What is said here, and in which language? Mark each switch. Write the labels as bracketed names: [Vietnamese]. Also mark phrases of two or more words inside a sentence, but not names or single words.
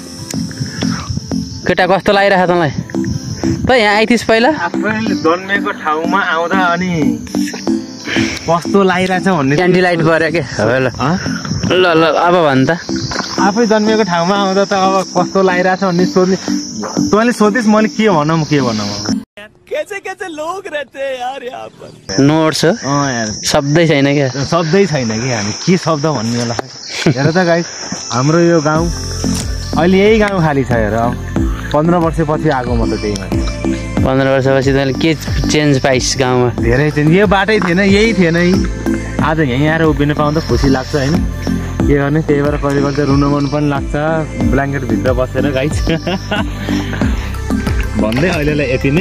[Nepali] केटा कस्तो लागिरहेको तँलाई त यहाँ आइथिस् पहिला आफैले जन्मेको ठाउँमा आउँदा अनि कस्तो लागिरहेछ भन्ने [English] candy light [Nepali] गऱ्यो के ल ल ल अब भन् त आफै जन्मेको ठाउँमा आउँदा त अब कस्तो लागिरहेछ भन्ने सोध्ने तैँले सोधिस् मैले के भनौँ [Hindi] कैसे कैसे लोग रहते हैं यार यहाँ पर। [Nepali] नोट्स हो यार शब्दै छैन क्या शब्दै छैन कि हामी के शब्द भन्ने होला हेर त गाइस हाम्रो यो गाउँ अहिले यही गाउँ खाली छ हेर 15 वर्षपछि आएको म त त्यही मान्छे 15 वर्षपछि तैँले के चेन्ज पाइस् गाउँमा धेरै चेन्ज यो बाटै थिएन यही थिएन आज यहीँ आएर उभिनु पाउँदा खुसी लाग्छ होइन के गर्ने त्यही भएर कहिले कहिले त रुनु मन पनि लाग्छ ब्ल्याङ्केटभित्र बसेर गाइस भन्दै अहिलेलाई यति नै